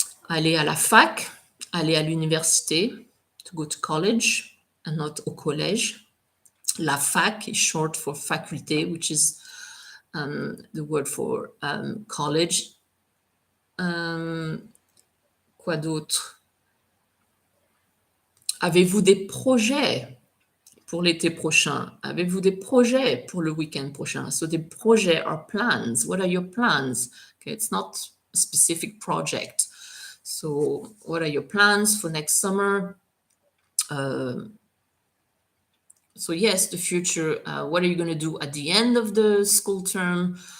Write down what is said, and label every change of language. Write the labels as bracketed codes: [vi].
[fr] Aller à la fac, aller à l'université, [en] to go to college and not [fr] au collège. [en] La fac is short for faculté, which is the word for college. [fr] Quoi d'autre? Avez-vous des projets pour l'été prochain? Avez-vous des projets pour le week-end prochain? [en] So the projets are plans. What are your plans? Okay, it's not a specific project. So what are your plans for next summer? So yes, the future, what are you going to do at the end of the school term?